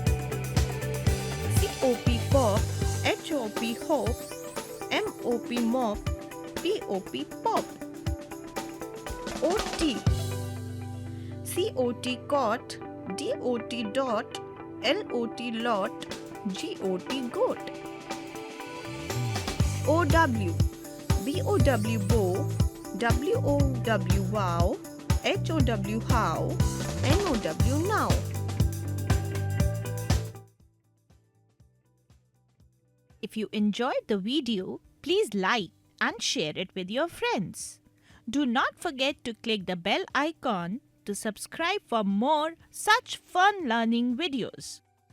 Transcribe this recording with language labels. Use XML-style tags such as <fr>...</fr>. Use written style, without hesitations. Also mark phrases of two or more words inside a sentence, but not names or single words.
<en>C-O-P cop, H-O-P hop, M-O-P mop, P-O-P pop, O-T, C-O-T cot, D-O-T dot, L-O-T lot, G-O-T goat, O-W, B-O-W bow, W-O-W wow, H-O-W how, N-O-W now. If you enjoyed the video, please like and share it with your friends. Do not forget to click the bell icon to subscribe for more such fun learning videos.</en>